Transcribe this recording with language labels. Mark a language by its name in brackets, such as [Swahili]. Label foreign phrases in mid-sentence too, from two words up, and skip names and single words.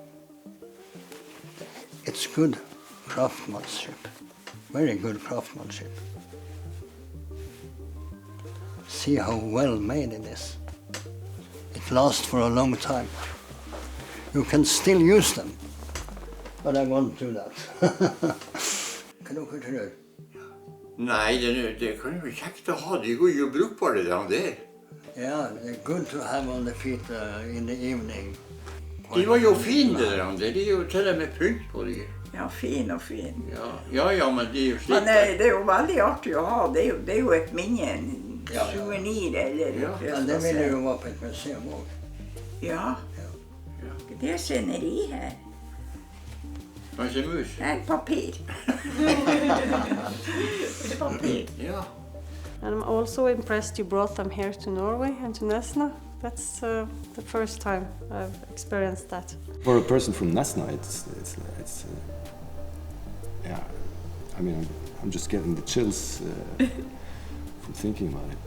[English] It's good craftsmanship, very good craftsmanship. See how well made it is. It lasts for a long time. You can still use them, but I won't do that. [Norwegian] Hva dere tror? Nei, det kan jo være kjekt å ha. De går jo brukbare, de der. [English] Yeah, they're good to have on the feet in the evening. [Norwegian] De var jo fine, de der. De er jo til og med pynt på de. Ja, fin og fin. Ja, men de er jo slik. Men det er jo veldig artig å ha. Det er jo et minne, en souvenir eller... Ja, det vil jo være på et museum også. Ja. Det er sceneri her. Kanskje mus? Nei, papir. Papir. Ja. [English] And I'm also impressed you brought them here to Norway and to Nesna. That's the first time I've experienced that. For a person from Nesna, it's yeah. I mean, I'm just getting the chills from thinking about it.